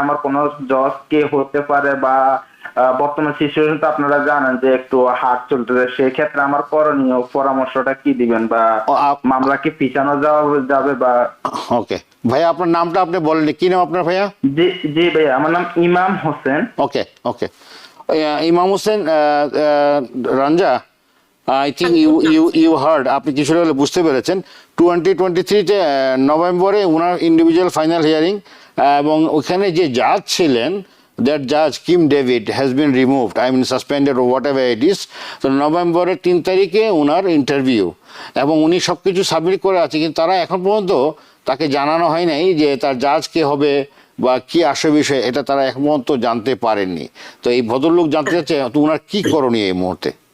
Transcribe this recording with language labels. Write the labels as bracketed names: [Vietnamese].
[Bangla] আমার কোনো জজ কে হতে পারে বা বর্তমান সিচুয়েশন তো আপনারা জানেন যে একটু হার্ড চলতেছে, সেই ক্ষেত্রে আমার করণীয় পরামর্শটা কি দিবেন বা মামলা কি পিছানো যাবে বা? ওকে ভাইয়া, আপনার নামটা আপনি বলেননি, কি নাম আপনার ভাইয়া? জি জি ভাইয়া, আমার নাম ইমাম হোসেন। ওকে ওকে, ইমাম Hossain. Ranja, [English] I think you heard, [Bangla] আপনি কিছুটা হলে বুঝতে পেরেছেন। 2023-তে নভেম্বরে ওনার ইন্ডিভিজুয়াল ফাইনাল হিয়ারিং, এবং ওখানে যে জাজ ছিলেন, [English] that judge Kim David has been removed, I mean suspended or whatever it is. [Bangla] তো নভেম্বরের 3 তারিখে ওনার ইন্টারভিউ, এবং উনি সব কিছু সাবমিট করে আছে, কিন্তু তারা এখন পর্যন্ত তাকে জানানো হয় নাই যে তার জাজ কে হবে বা কি আসে বিষয়, এটা তারা এখন পর্যন্ত জানতে পারেননি। তো এই ভদ্রলোক জানতে চাচ্ছে তো ওনার কি করণীয় এই মুহূর্তে?